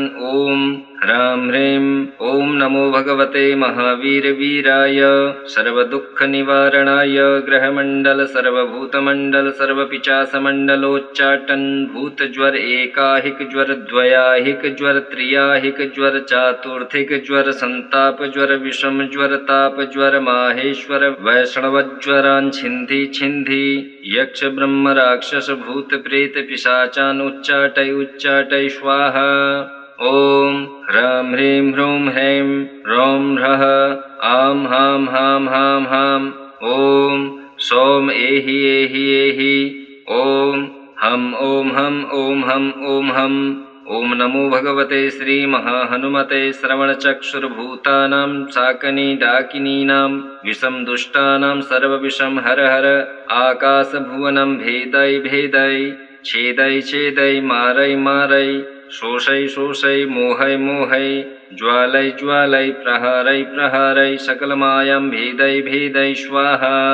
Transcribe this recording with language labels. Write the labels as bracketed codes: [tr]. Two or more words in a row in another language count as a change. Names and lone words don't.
[sa] ॐ ह्रां ह्रीं ॐ नमो भगवते महावीरवीराय सर्वदुःखनिवारणाय ग्रहमण्डल सर्वभूतमण्डल सर्वपिचासमण्डलोच्चाटन भूतज्वर एकाहिक ज्वर द्वयाहिक ज्वर त्रियाहिक ज्वर चातुर्थिक ज्वर संताप ज्वर विषम ज्वर ताप ज्वर माहेश्वर वैष्णवज्वरान् छिन्धि छिन्धि यक्ष ब्रह्म राक्षस भूत प्रेत पिशाचान् उच्चाटय स्वाहा। ॐ ह्रां ह्रीं ह्रूं ह्रैं रौं ह्रः आं हां हां हां हां ॐ सौम एहि एहि एहि ॐ हं ॐ हं ॐ हं ॐ हं ॐ नमो भगवते श्रीमहाहनुमते श्रवणचक्षुर्भूतानां शाकनी डाकिनीनां विषं दुष्टानां सर्वविषं हर हर आकाशभुवनं भेदै भेदै छेदै छेदै मारै मारै शोषै शोषै मोहै मोहै ज्वालै ज्वालै प्रहारै प्रहारै सकलमायं भेदै भेदै स्वाहा।